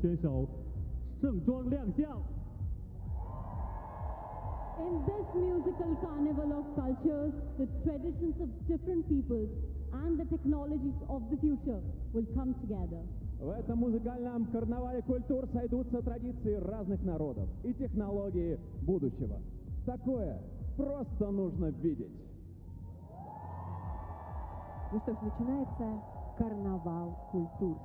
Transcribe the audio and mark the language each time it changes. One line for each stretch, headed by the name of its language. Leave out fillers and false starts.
Chinese: 现在就让我们用最隆重的方式欢迎所有的参赛国选手盛装亮相.
English: In this musical carnival of cultures, the traditions of different peoples and the technologies of the future will come together.
Russian: В этом музыкальном карнавале культур сойдутся традиции разных народов и технологии будущего. Такое просто нужно видеть. Ну что ж, начинается карнавал культур.